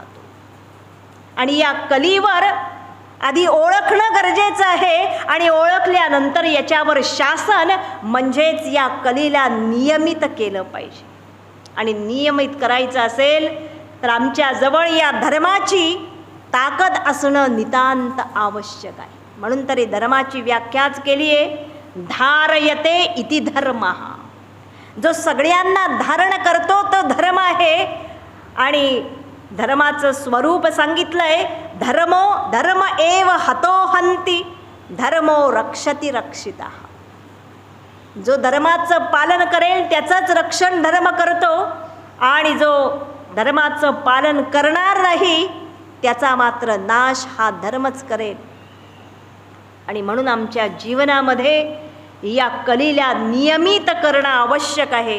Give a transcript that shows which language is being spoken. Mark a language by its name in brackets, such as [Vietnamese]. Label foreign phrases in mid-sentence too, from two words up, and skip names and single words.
[Marathi] आणि या कलीवर आधी ओळखणं गरजेचं आहे आणि ओळखल्यानंतर याच्यावर शासन म्हणजेच या कलीला नियमित केलं पाहिजे. आणि नियमित करायचं असेल तर आमच्याजवळ या धर्माची ताकद असणं नितांत आवश्यक आहे. म्हणून तरी धर्माची व्याख्याच केली आहे [Sanskrit] धारयते इति धर्मः. [Marathi] जो सगळ्यांना धारण करतो तो धर्म आहे. आणि धर्माचं स्वरूप सांगितलंय. [Sanskrit] धर्म एव हतो हंती, धर्मो रक्षति रक्षिता. [Marathi] जो धर्माचं पालन करेल त्याचंच रक्षण धर्म करतो, आणि जो धर्माचं पालन करणार नाही त्याचा मात्र नाश हा धर्मच करेल. आणि म्हणून आमच्या जीवनामध्ये या कलीला नियमित करणं आवश्यक आहे.